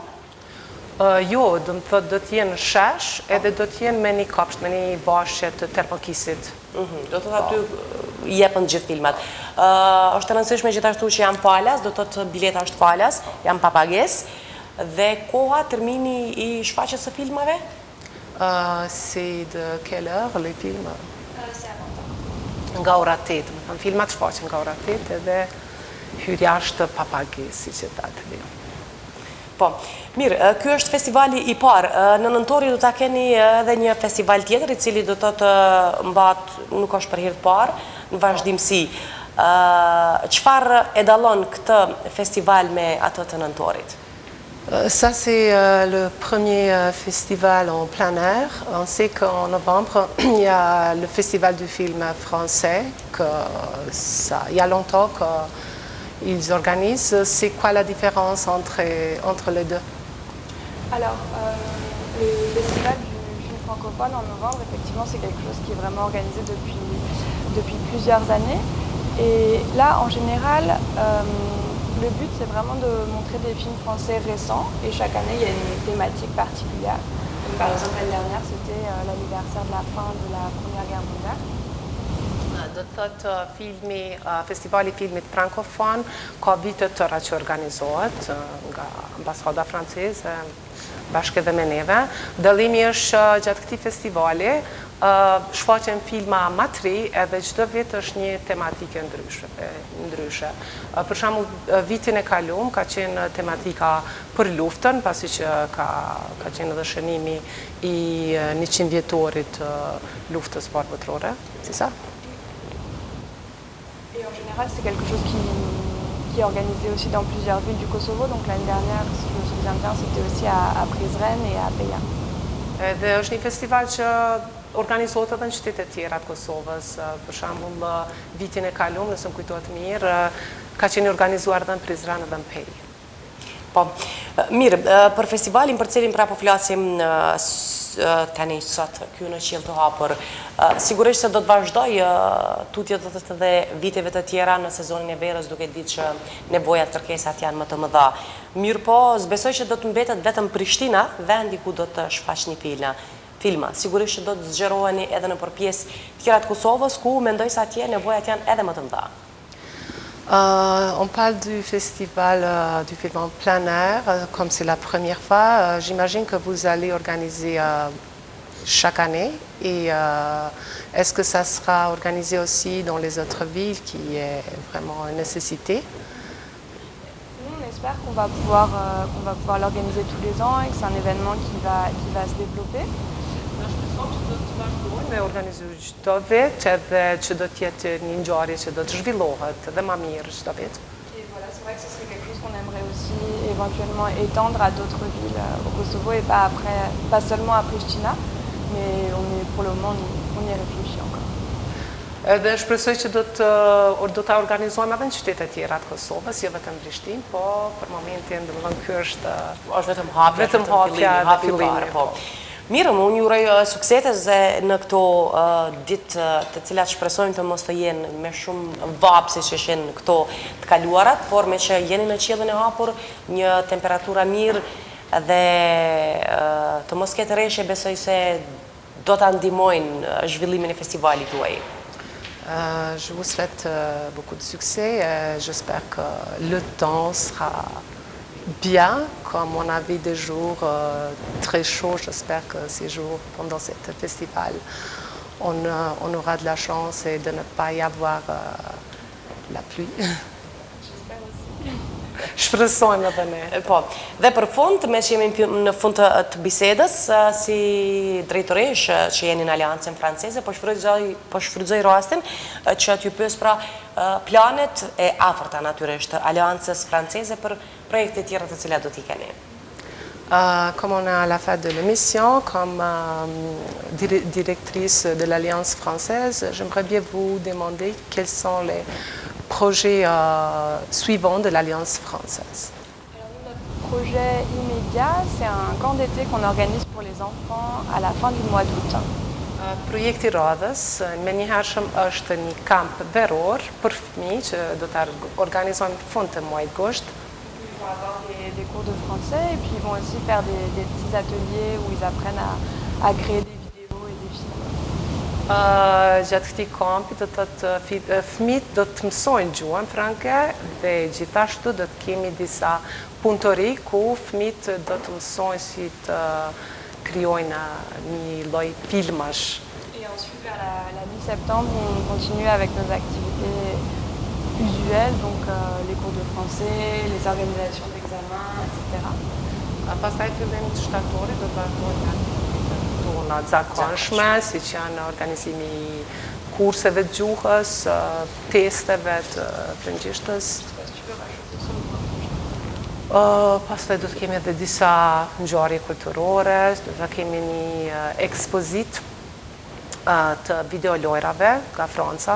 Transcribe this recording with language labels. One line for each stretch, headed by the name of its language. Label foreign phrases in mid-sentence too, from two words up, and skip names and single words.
Albanian: Jo, do të thotë do të jenë në Shesh, edhe do të jenë me një kopsht, me një bashkë të Termokisit. Do të thotë aty jepën gjithë filmat. Është e rëndësishme gjithashtu që janë falas, do të thotë bileta është falas, janë pa pagesë dhe koha termini i shfaqjes së filmave?
French: C'est de quelle heure les films? C'est à 20 h.
Albanian: Nga ora 8, më thënë, filmat shfaqen nga ora 8 edhe hyrja është pa pagesë, si që ta të vjen. Po, mirë, ky është festivali i parë. Në nëntori do ta keni edhe një festival tjetër, i cili do të mbahet, nuk është për herë të parë, në vazhdimsi. Çfarë e dallon këtë festival me atë të nëntorit?
French: Ça, c'est le premier festival en plein air. On sait qu'en novembre, il y a le festival du film français, il y a longtemps qu'ils organisent. C'est quoi la différence entre les deux? Alors, le festival du film francophone en novembre, effectivement, c'est quelque chose qui est vraiment organisé depuis plusieurs années. Et là, en général, le but, c'est vraiment de montrer des films français récents. Et chaque année, il y a une thématique particulière. Donc, par exemple, l'année dernière, c'était l'anniversaire de la fin de la Première Guerre mondiale.
Albanian: Do të thotë festivali filmit frankofon ka vite të tëra që organizohet nga ambasada franceze, bashkë edhe me neve. Dallimi është gjatë këtij festivali shfaqen filma më të ri edhe çdo vit është një tematike ndryshe. Për shembull, vitin e kaluar ka qenë tematika për luftën, pasi që ka qenë edhe shënimi i 100 vjetorit luftës parë botërore, si sa?
French: Et en général, c'est quelque chose qui est organisé aussi dans plusieurs villes du Kosovo. Donc l'année dernière, si je me souviens bien, c'était aussi à Prizren et à Beja.
Albanian: Dhe është një festival që organizohet edhe në qytete tjera të Kosovës. Për shembull, vitin e kaluar, nëse më kujtohet mirë, ka qenë organizuar edhe në Prizren edhe në Pej. Po, mirë, për festivalin për cilin pra po flasim tani sot këtu në Qiltapër, sigurisht se do të vazhdoj tutje do të dhe viteve të tjera në sezonin e verës, duke ditë që nevojat, kërkesat janë më të mëdha. Mirë po, zbesoj që do të mbetet vetëm Prishtina, vendi ku do të shfaqni filma. Sigurisht që do të zgjeroheni edhe në përpjesë tjera të Kosovës, ku mendoj se atje nevojat janë edhe më të mëdha.
French: On parle du festival du film en plein air, comme c'est la première fois. J'imagine que vous allez organiser chaque année. Et est-ce que ça sera organisé aussi dans les autres villes, qui est vraiment une nécessité? Nous, on espère qu'on va pouvoir l'organiser tous les ans et que c'est un événement qui va se développer.
Albanian: Me organizuar çdo vit edhe që do të jetë një ngjarje që do të zhvillohet edhe më mirë çdo vit.
French: Et voilà, c'est vrai que ce serait quelque chose chose qu'on aimerait aussi éventuellement étendre à d'autres villes au Kosovo et pas seulement à Pristina, mais pour le moment, on y réfléchit encore.
Albanian: Edhe shpresoj që do ta organizojmë edhe në qytete tjera të Kosovës, jo vetëm Prishtinë, po për momentin domethënë ky është vetëm hapja dhe fillimi. Po. Mirë, unë ju uroj suksese në këto ditë të cilat shpresojmë të mos të jenë me shumë vapë si që shenë këto të kaluarat, por me që jeni në qiellin e hapur, një temperatura mirë dhe të mos ketë rreshtje, besoj se do ta ndihmojnë zhvillimin e festivalit tuaj.
French: Je vous souhaite beaucoup de succès. J'espère que le temps sera bien, comme on a vu des jours très chauds. J'espère que ces jours, pendant ce festival, on aura de la chance et de ne pas y avoir la pluie. J'espère aussi.
Albanian: Shpresojmë edhe ne. Po, dhe për fund, me që jemi në fund të bisedës, si drejtoresh që jeni në Aleancën Franceze, po shfrytëzoj rastin që t'ju pyes pra planet e afërta natyrisht të Aleancës Franceze për projekte tjera të cilat do t'i keni.
French: Comme on est à la fin de l'émission, comme directrice de l'Alliance française, j'aimerais bien vous demander quels sont les projets suivants de l'Alliance française. Alors, notre projet immédiat, c'est un camp d'été qu'on organise pour les enfants à la fin du mois d'août.
Albanian: Projekti radhës, me njëhershëm është një kamp veror për fëmijë që do të organizojmë në fund të muajit gusht.
French: Ils vont avoir des cours de français et puis ils vont aussi faire des petits ateliers où ils apprennent à créer des vidéos et des films.
Albanian: Gjatë këtij kampi do të fëmijët do të mësojnë gjuhën franke dhe gjithashtu do të kemi disa punëtori ku fëmijët do të mësojnë si të krijojnë një lloj filmash.
French: Et ensuite, vers la mi-septembre, on continue avec nos activités usuelles, donc les cours de français, les organisations d'examen, etc.
Albanian: Pastaj fillim të shtatorit do të vazhdojnë aktivitetet tona të zakonshme, siç janë organizimi i kurseve të gjuhës, testeve të frëngjishtës. Pastaj do të kemi edhe disa ngjarje kulturore, do të kemi një ekspozit të videolojrave nga Franca.